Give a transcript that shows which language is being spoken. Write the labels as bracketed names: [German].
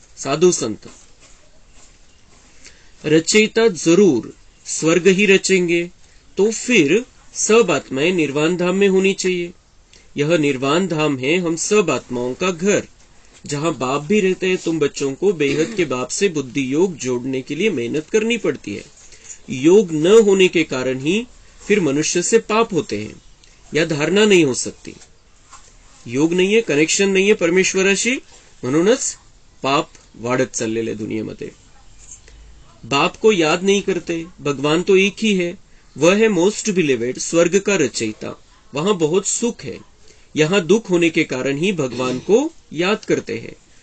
[Hindi] साधु संत रचयिता जरूर स्वर्ग ही रचेंगे, तो फिर सब आत्माएं निर्वाण धाम में होनी चाहिए. यह निर्वाण धाम है हम सब आत्माओं का घर, जहां बाप भी रहते हैं. तुम बच्चों को बेहद के बाप से बुद्धि योग जोड़ने के लिए मेहनत करनी पड़ती है. योग न होने के कारण ही फिर मनुष्य से पाप होते हैं. या धारणा नहीं हो सकती. [Marathi] योग नाहीये, कनेक्शन नाहीये परमेश्वराशी, म्हणूनच पाप वाढत चाललेले दुनियेमध्ये. [Hindi] बाप को याद नहीं करते. भगवान तो एक ही है, वह है [English] most beloved, [Hindi] स्वर्ग का रचयिता. वहां बहुत सुख है. यहां दुख होने के कारण ही भगवान को याद करते हैं.